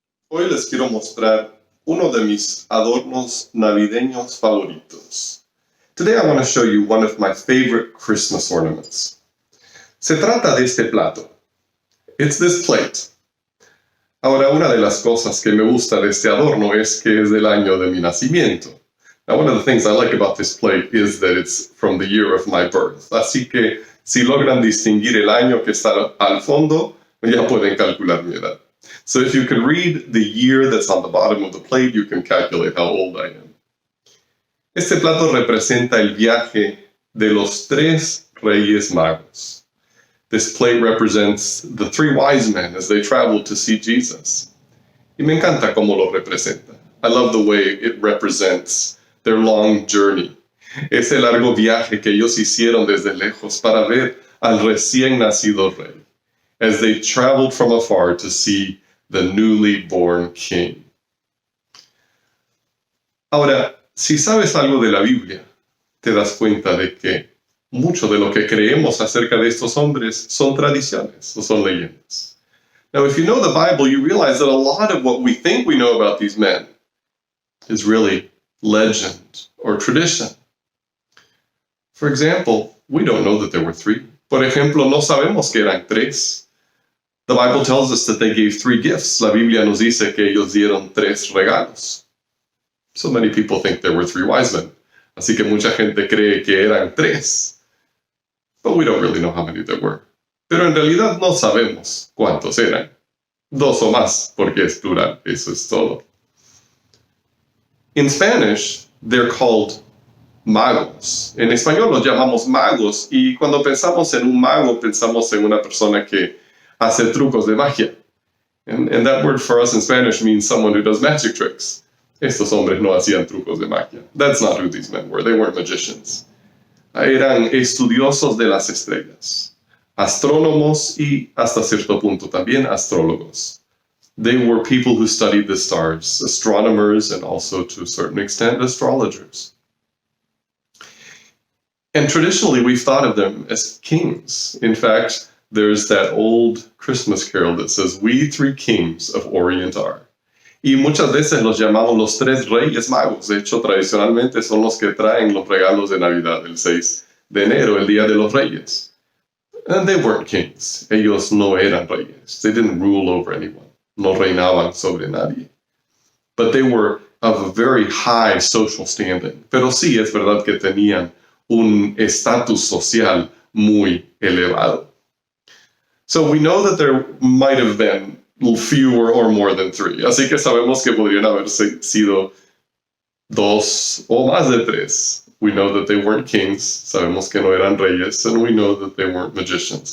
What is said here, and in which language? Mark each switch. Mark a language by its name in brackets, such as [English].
[Spanish] Hoy les quiero mostrar uno de mis adornos navideños favoritos. [English] Today I want to show you one of my favorite Christmas ornaments. [Spanish] Se trata de este plato. [English] It's this plate. [Spanish] Ahora, una de las cosas que me gusta de este adorno es que es del año de mi nacimiento. [English] Now, one of the things I like about this plate is that it's from the year of my birth. [Spanish] Así que, si logran distinguir el año que está al fondo, ya pueden calcular mi edad. [English] So if you can read the year that's on the bottom of the plate, you can calculate how old I am. [Spanish] Este plato representa el viaje de los tres Reyes Magos. [English] This plate represents the three wise men as they traveled to see Jesus. [Spanish] Y me encanta cómo lo representa. [English] I love the way it represents their long journey. [Spanish] Ese largo viaje que ellos hicieron desde lejos para ver al recién nacido rey, [English] as they traveled from afar to see the newly born king. [Spanish] Ahora, si sabes algo de la Biblia, te das cuenta de que mucho de lo que creemos acerca de estos hombres son tradiciones o son leyendas. [English] Now, if you know the Bible, you realize that a lot of what we think we know about these men is really legend or tradition. For example, we don't know that there were three. [Spanish] Por ejemplo, no sabemos que eran tres. [English] The Bible tells us that they gave three gifts. [Spanish] La Biblia nos dice que ellos dieron tres regalos. [English] So many people think there were three wise men. [Spanish] Así que mucha gente cree que eran tres. [English] But we don't really know how many there were. [Spanish] Pero en realidad no sabemos cuántos eran. Dos o más, porque es plural. Eso es todo. [English] In Spanish, they're called magos. [Spanish] En español los llamamos magos. Y cuando pensamos en un mago, pensamos en una persona que hace trucos de magia. [English] And that word for us in Spanish means someone who does magic tricks. [Spanish] Estos hombres no hacían trucos de magia. [English] That's not who these men were. They weren't magicians. [Spanish] Eran estudiosos de las estrellas, astrónomos y hasta cierto punto también astrólogos. [English] They were people who studied the stars, astronomers and also to a certain extent astrologers. And traditionally we've thought of them as kings. In fact, there's that old Christmas carol that says, "We three kings of Orient are." [Spanish] Y muchas veces los llamamos los tres Reyes Magos. De hecho, tradicionalmente son los que traen los regalos de Navidad el 6 de enero, el Día de los Reyes. [English] And they weren't kings. [Spanish] Ellos no eran reyes. [English] They didn't rule over anyone. [Spanish] No reinaban sobre nadie. [English] But they were of a very high social standing. [Spanish] Pero sí es verdad que tenían un estatus social muy elevado. [English] So we know that there might have been fewer or more than three. [Spanish] Así que sabemos que podrían haber sido dos o más de tres. [English] We know that they weren't kings. [Spanish] Sabemos que no eran reyes. [English] And we know that they weren't magicians.